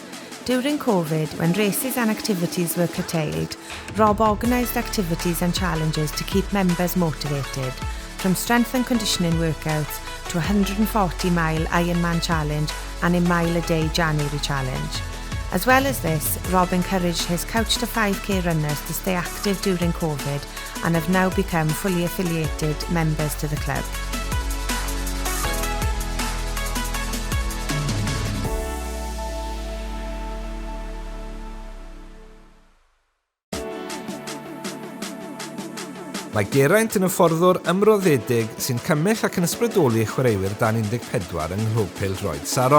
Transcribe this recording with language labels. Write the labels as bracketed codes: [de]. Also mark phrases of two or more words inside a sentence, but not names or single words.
[en] During COVID, when races and activities were curtailed, Rob organised activities and challenges to keep members motivated, from strength and conditioning workouts to a 140-mile Ironman challenge and a mile-a-day January challenge. As well as this, Rob encouraged his Couch to 5K runners to stay active during COVID and have now become fully affiliated members to the club. [cy] Mae Geraint yn hyfforddwr ymroddedig sy'n cymell ac yn ysbrydoli chwaraewyr dan 14 yng Nghlwb Pêl-droed Saron.